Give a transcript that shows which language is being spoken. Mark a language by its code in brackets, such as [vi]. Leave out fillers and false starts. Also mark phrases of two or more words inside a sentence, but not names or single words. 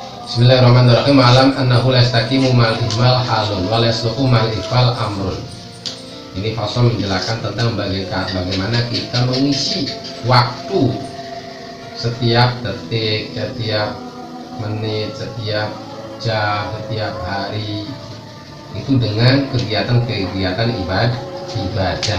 [ar] بسم الله الرحمن الرحيم. اعلم أنه لا يستقيم مع الإهمال حال ولا يصلح مع الإغفال أمر. [id] Ini fasal menjelaskan tentang bagaimana kita mengisi waktu setiap detik, setiap menit, setiap jam, setiap hari itu dengan kegiatan-kegiatan ibadah.